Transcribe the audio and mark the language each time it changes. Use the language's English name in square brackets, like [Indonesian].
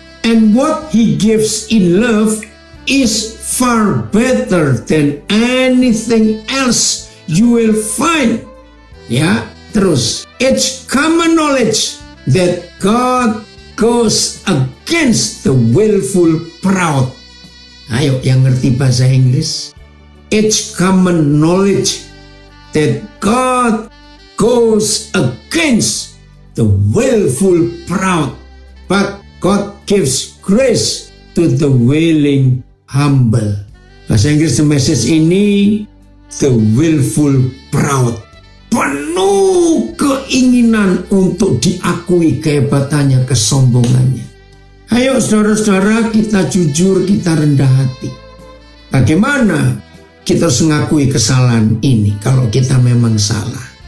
[English] And what he gives in love is far better than anything else you will find. [Indonesian] Ya, terus. [English] It's common knowledge that God goes against the willful proud. [Indonesian] Ayo yang ngerti bahasa Inggris. [English] It's common knowledge that God goes against the willful proud, but God gives grace to the willing humble. [Indonesian] Bahasa Inggris The Message ini, [English] the willful proud, [Indonesian] penuh keinginan untuk diakui kehebatannya, kesombongannya. Ayo saudara-saudara, kita jujur, kita rendah hati. Bagaimana kita harus mengakui kesalahan ini kalau kita memang salah?